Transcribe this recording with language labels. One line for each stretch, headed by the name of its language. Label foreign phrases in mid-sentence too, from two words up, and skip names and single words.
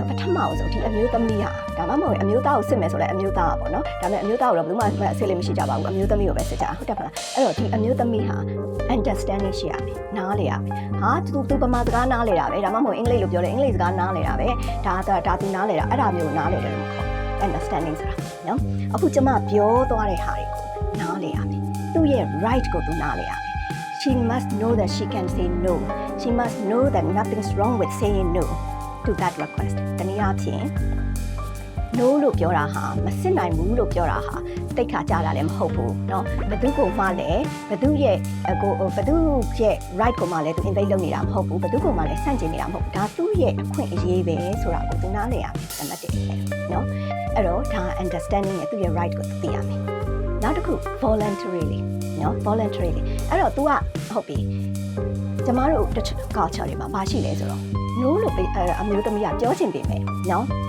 Burmese: ပထမအောင်ဆိုဒီအမျိုးသမီးဟာဒါမှမဟုတ်အမျိုးသားကိုစစ်မယ်ဆိုလဲအမျိုးသားပါပေါ့နော်ဒါပေမဲ့အမျိုးသားကိုတော့ဘယ်သူမှအစစ်လေးမရှိကြပါဘူးအမျိုးသမီးကိုပဲစစ်ကြဟုတ်တယ်မလားအဲ့တော့ဒီအမျိုးသမီးဟာ understanding ရှိရမယ်နားလေရမယ်ဟာသူပမာစကားနားလေတာပဲဒါမှမဟုတ်အင်္ဂလိပ်လိုပြောလဲအင်္ဂလိပ်စကားနားလေတာပဲဒါသူနားလေတာအဲ့ဒါမျိုးနားလေတယ်လို့ခေါ် understanding ဆိုတာနော်အခုကျမပြောသွားတဲ့ဟာတွေကိုနားလေရမယ်သူ့ရဲ့ right ကိုသူနားလေရမယ်
English: She must know that she can say no. She must know that nothing's wrong with saying no to that request.
Burmese: တနည်းအားဖြင့် no လို့ပြောတာဟာမစစ်နိုင်ဘူးလို့ပြောတာဟာတိတ်ခါကြတာလည်းမဟုတ်ဘူးเนาะဘသူကိုမှလည်းဘသူရဲ့ right ကိုမှလည်းသူ invade လုပ်နေတာမဟုတ်ဘူးဘသူကိုမှလည်းဆန့်ကျင်နေတာမဟုတ်ဘူးဒါသူ့ရဲ့အခွင့်အရေးပဲဆိုတာကိုသူနားလည်ရမယ်နံပါတ်1เนาะအဲ့တော့ဒါ understanding နဲ့သူ့ရဲ့ right ကိုသိရမယ်နောက်တစ်ခု voluntarily နော် voluntarily အဲ့တော့ तू ကဟုတ်ပြီကျမတို့ culture တွေမှာမရှိလဲဆိုတော့ no လို့အမျိုးသမီးကပြောချင်ပေမဲ့နော်မ